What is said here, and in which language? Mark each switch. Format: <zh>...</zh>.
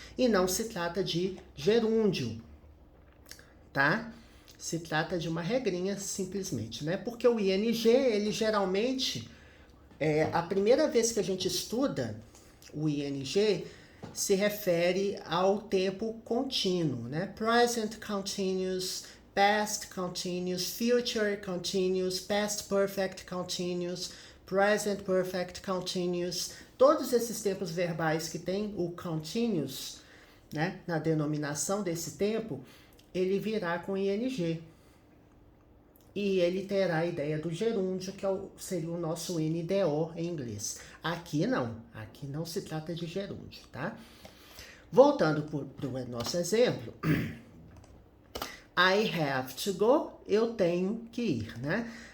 <pt>E não se trata de gerúndio, tá? Se trata de uma regrinha simplesmente, né? Porque o ing, ele geralmente, a primeira vez que a gente estuda o ing, se refere ao tempo contínuo, né?</pt> <en>Present continuous, past continuous, future continuous, past perfect continuous, present perfect continuous.</en> <pt>Todos esses tempos verbais que tem o continuous, né, na denominação desse tempo, ele virá com ing. E ele terá a ideia do gerúndio, que seria o nosso NDO em inglês. Aqui não se trata de gerúndio, tá? Voltando para o nosso exemplo,</pt> <en>I have to go,</en> <pt>eu tenho que ir, né?</pt>